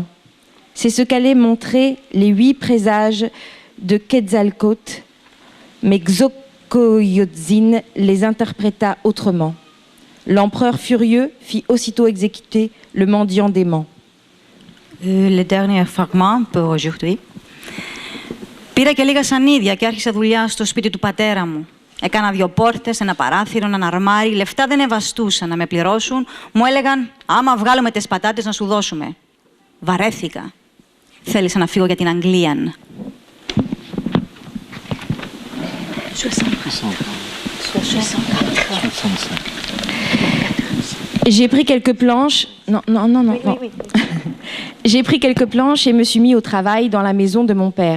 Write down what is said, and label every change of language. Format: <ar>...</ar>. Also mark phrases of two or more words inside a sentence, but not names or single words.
<fr>C'est ce qu'allaient montrer les 8 présages de Quetzalcoatl, mais Xocoyotzin les interpréta autrement. L'empereur furieux fit aussitôt exécuter le mendiant dément. Le dernier fragment pour aujourd'hui.</fr> <el>Πήρα και λίγα σανίδια και άρχισα δουλειά στο σπίτι του πατέρα μου. Έκανα 2 πόρτες, ένα παράθυρο, έναν αρμάρι. Λεφτά δεν ευαστούσαν να με πληρώσουν. Μου έλεγαν, άμα βγάλουμε τις πατάτες να σου δώσουμε. Βαρέθηκα. Θέλησα να φύγω για την Αγγλία.</el> <fr>J'ai pris quelques planches. Non. Oui. J'ai pris quelques planches et me suis mis au travail dans la maison de mon père.</fr>